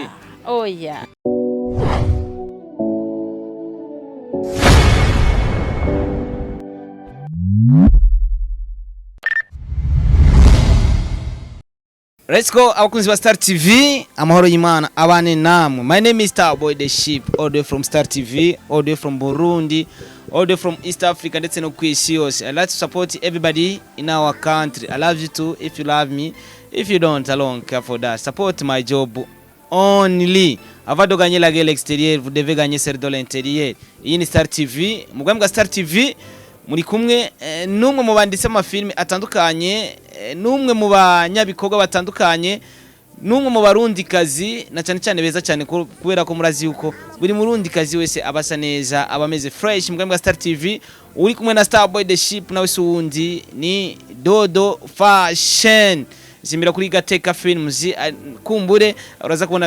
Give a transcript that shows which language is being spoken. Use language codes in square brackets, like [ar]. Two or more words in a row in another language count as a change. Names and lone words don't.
[rn] oya [en] Let's go [rn] abakunzi ba Star TV amahoro y'Imana abane namwe. [en] My name is Starboy the Sheep all the way from Star TV all the way from Burundi all the way from East Africa [rn] ndetse no kwisi yose. [en] I like to support everybody in our country. I love you too if you love me. If you don't, I don't care for that. Support my job only. [fr] Avant de gagner la guerre l'extérieur, vous devez gagner celle de l'intérieur. [rn] Iyi ni Star TV. Mugambwa Star TV muri kumwe numwe mu banditse amafilme atandukanye numwe mu banyabikorwa batandukanye numwe mu barundi kazi na cyane cyane beza cyane kubera ko murazi yuko buri murundi kazi wese abasa neza abameze fresh mugambwa Star TV uri kumwe na Starboy the Sheep nawe suwundi ni Dodo Fashion zimbira kuri Gateka Films kumbure uraza kubona